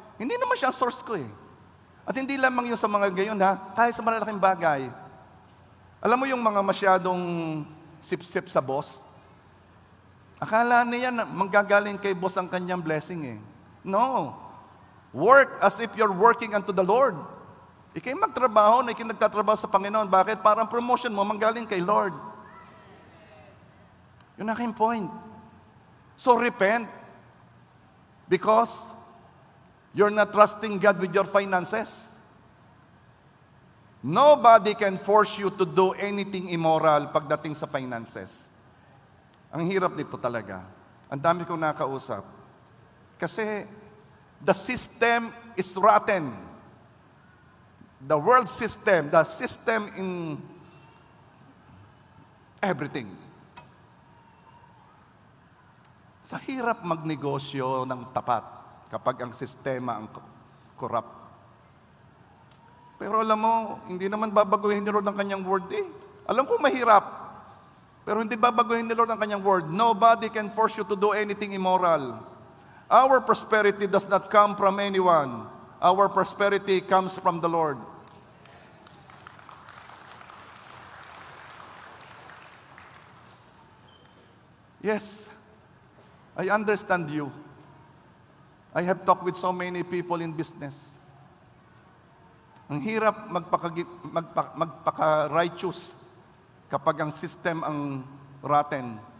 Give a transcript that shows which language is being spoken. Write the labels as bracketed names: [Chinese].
[Filipino] Hindi naman siya ang source ko At hindi lamang yung sa mga gayon tayo sa malalaking bagay. Alam mo yung mga masyadong sip-sip sa boss? Akala niya na manggagaling kay boss ang kanyang blessing No. [English] Work as if you're working unto the Lord. [Filipino] Ikay magtrabaho na nagtatrabaho sa Panginoon. Bakit? Parang promotion mo manggaling kay Lord. Yun ang aking point. [English] So repent because you're not trusting God with your finances. Nobody can force you to do anything immoral [Filipino] pagdating sa finances. Ang hirap nito talaga. Ang dami kong nakausap. Kasi [English] the system is rotten. The world system, the system in everything. [Filipino] Sa hirap magnegosyo ng tapat kapag ang sistema ang corrupt. Pero alam mo, hindi naman babaguhin ni Lord ang kanyang word Alam ko mahirap, pero hindi babaguhin ni Lord ang kanyang word. [English] Nobody can force you to do anything immoral. Our prosperity does not come from anyone. Our prosperity comes from the Lord. Yes, I understand you. I have talked with so many people in business. [Filipino] Ang hirap magpaka-righteous kapag ang system ang rotten.